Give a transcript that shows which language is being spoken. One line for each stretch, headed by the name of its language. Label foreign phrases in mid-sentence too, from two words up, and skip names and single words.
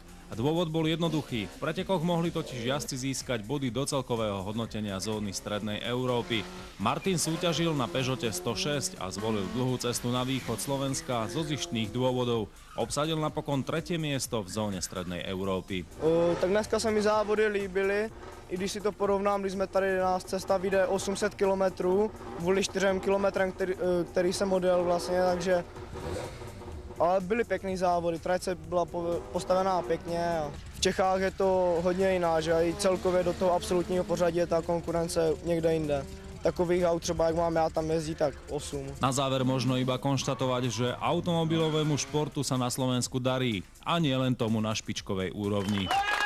Slovak: A dôvod bol jednoduchý. V pretekoch mohli totiž jazdci získať body do celkového hodnotenia zóny Strednej Európy. Martin súťažil na Peugeote 106 a zvolil dlhú cestu na východ Slovenska zo zištných dôvodov. Obsadil napokon 3. miesto v zóně Strednej Európy.
Czech: Tak dneska se mi závody líbily, i když si to porovnám, když jsme tady, nás cesta vyjde 800 km, kvůli 4 kilometrem, který jsem odjel vlastně, takže... Ale byly pěkný závody, trať byla postavená pěkně a v Čechách je to hodně jiná, že i celkově do toho absolutního pořadí je ta konkurence někde jinde. Takových aut třeba, jak mám já tam jezdí, tak 8.
Slovak: Na záver možno iba konštatovať, že automobilovému športu sa na Slovensku darí a nie len tomu na špičkovej úrovni.